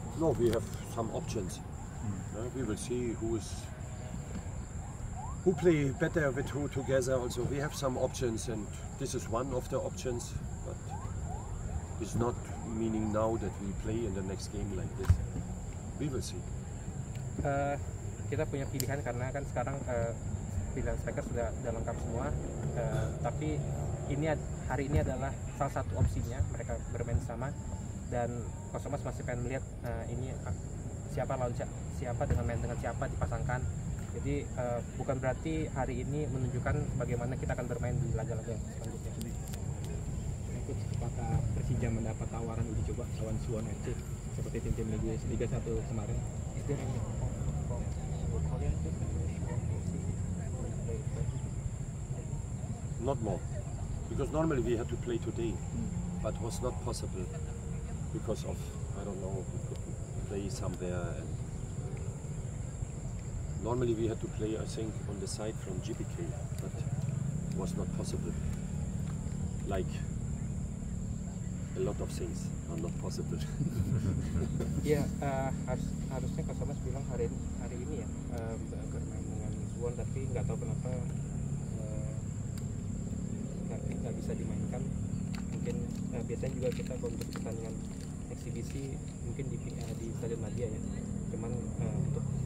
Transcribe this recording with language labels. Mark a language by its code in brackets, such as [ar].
[en] No, we have some options. We will see who play better with who together. Also, we have some options, and this is one of the options. But it's not meaning now that we play in the next game like this. We will see. [id] Kita punya pilihan karena kan sekarang pilihan striker sudah lengkap semua. Tapi hari ini adalah salah satu opsinya mereka bermain sama. Dan Kosomas masih pengen melihat ini siapa dengan main dengan siapa dipasangkan. Jadi bukan berarti hari ini menunjukkan bagaimana kita akan bermain di laga-laga selanjutnya. Apakah Persija mendapat tawaran uji coba lawan Suwon FC seperti tim-tim Liga 1 kemarin? [en] Not more, because normally we had to play today, but was not possible. Because of, I don't know, we could play somewhere, and normally we had to play, I think, on the side from GBK, but it was not possible. Like a lot of things are not possible. [id] Iya, harusnya Kosomas bilang hari ini ya bermain dengan Suwon, tapi nggak tahu kenapa nggak bisa dimainkan. Mungkin biasanya juga kita kalau untuk pertandingan eksibisi mungkin di Stadion Madia ya, cuman untuk